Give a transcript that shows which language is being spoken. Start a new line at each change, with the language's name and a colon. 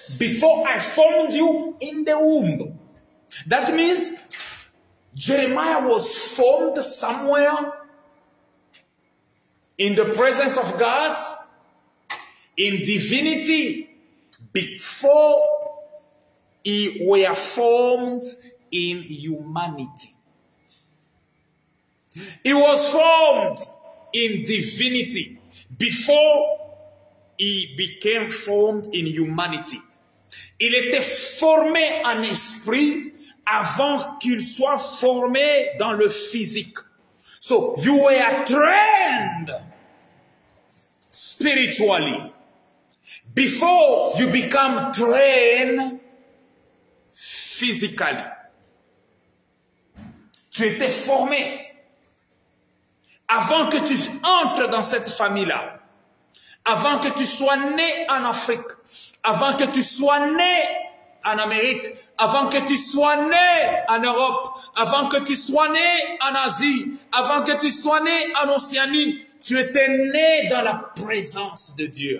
English: Before I formed you in the womb. That means Jeremiah was formed somewhere in the presence of God, in divinity, before he were formed in humanity. He was formed in divinity before he became formed in humanity.
French: Il était formé en esprit avant qu'il soit formé dans le physique.
English: So you were trained spiritually before you become trained physically.
French: Tu étais formé avant que tu entres dans cette famille-là, avant que tu sois né en Afrique, avant que tu sois né en Amérique, avant que tu sois né en Europe, avant que tu sois né en Asie, avant que tu sois né en Océanie, tu étais né dans la présence de Dieu.